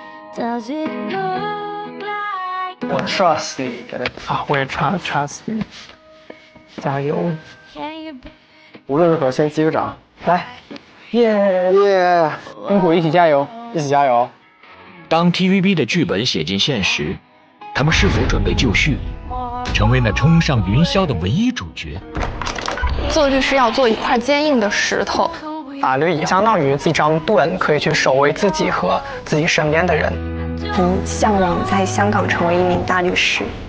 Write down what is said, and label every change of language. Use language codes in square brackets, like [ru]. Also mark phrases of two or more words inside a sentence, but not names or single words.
[zh] 我 trust 你我也 trust 你，加油！无论如何先击个掌，来。辛苦，一起加油，一起加油！當 TVB 的劇本寫進現實，他們是否準備就緒，成為那衝上雲霄的唯一主角？做律師要做一塊堅硬的石頭。法律也相當於一張盾，可以去守衛自己和自己身邊的人。向往在香港成為一名大律師。